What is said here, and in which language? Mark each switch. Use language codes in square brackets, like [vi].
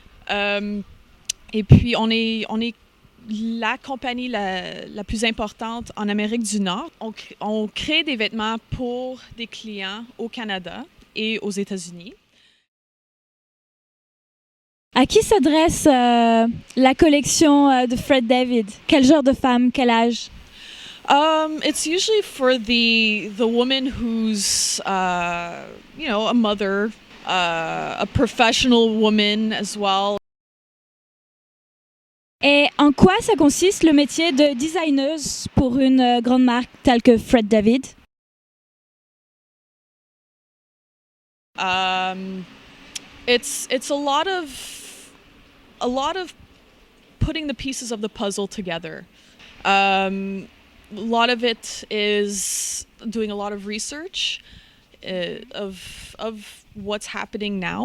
[fr] Euh, et puis, on est la compagnie la plus importante en Amérique du Nord. On crée des vêtements pour des clients au Canada et aux États-Unis. À qui s'adresse la collection de Fred David? Quel genre de femme? Quel âge? [en] It's usually for the woman who's a mother, a professional woman as well. [fr] Et en quoi ça consiste le métier de designeuse pour une grande marque telle que Fred David? [en] Um, it's a lot of putting the pieces of the puzzle together. A lot of it is doing a lot of research of what's happening now.